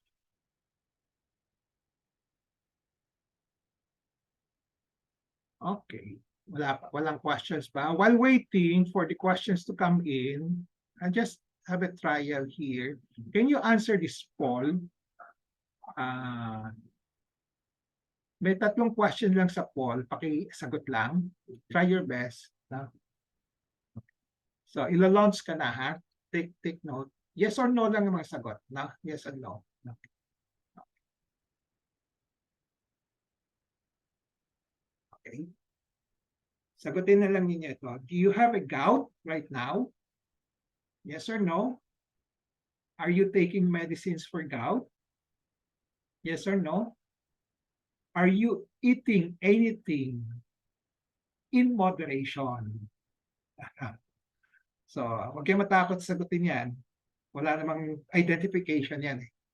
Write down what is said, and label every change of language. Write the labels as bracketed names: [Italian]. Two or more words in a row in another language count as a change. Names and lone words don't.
[English] Okay. [Filipino] Walang questions pa. [English] While waiting for the questions to come in, I just have a trial here. Can you answer this poll? [Filipino] May 3 question lang sa poll. Pakisagot lang. [English] Try your best. No? So, [Filipino] ilo-launch ka na ha. [English] Take note. Yes or no [Filipino] lang ang mga sagot. [English] No? Yes or no. No. Okay. [Filipino] Sagutin na lang ninyo ito. [English] Do you have a gout right now? Yes or no? Are you taking medicines for gout? Yes or no? Are you eating anything in moderation? So, [Filipino] huwag kayo matakot sagutin yan. Wala namang identification yan.